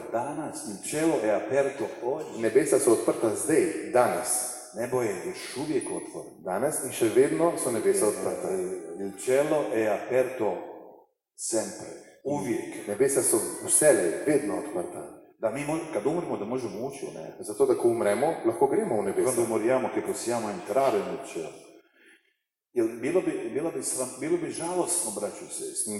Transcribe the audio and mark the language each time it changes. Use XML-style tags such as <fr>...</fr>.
<it>Danas, il cielo è aperto oggi.</it> <sl>Nebesa so odprta zdaj, danes.</sl> <hr>Nebo je još uvijek otvoreno.</hr> <sl>Danes in še vedno so nebesa odprta.</sl> <it>Il cielo è aperto sempre, uvijek.</it> <sl>Nebesa so vselej, vedno odprta.</sl> <hr>Da mi, kad umremo, da možemo ući u nebo.</hr> <sl>Zato, da ko umremo, lahko gremo v nebesa.</sl> <it>Quando moriamo che possiamo entrare nel cielo.</it> <hr>Jer bilo bi žalostno, braćo i sestre.</hr>